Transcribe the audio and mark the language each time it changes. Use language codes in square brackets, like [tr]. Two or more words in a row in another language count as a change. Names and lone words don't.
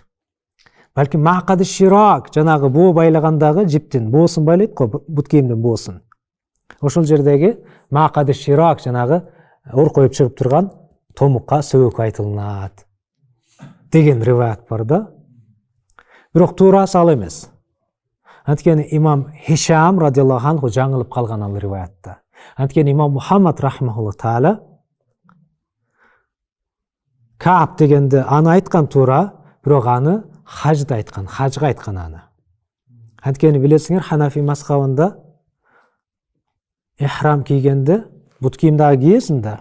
[ky] Балким [ar] معقد الشراك, [ky] жанагы боо байлагандагы жиптин боосун байлайт го, бут кийимдин боосун. Ошол жердеги [ar] معقد الشراك, [ky] жанагы ор коюп чыгып турган томукка сөбөк айтылынат деген риваят бар да. Бирок туурасы ал эмес. Анткени имам Хишам [ar] رضي الله عنه [ky] жаңылып калган ал риваятта. Анткени имам Мухаммад [ar] رحمه الله تعالى [ky] Каап дегенде аны айткан туура, бирок аны хажда айткан, хажга айткан аны. Анткени билесиңер, Ханафи мазхабында ихрам кийгенде бут кийим дагы кийесиң да.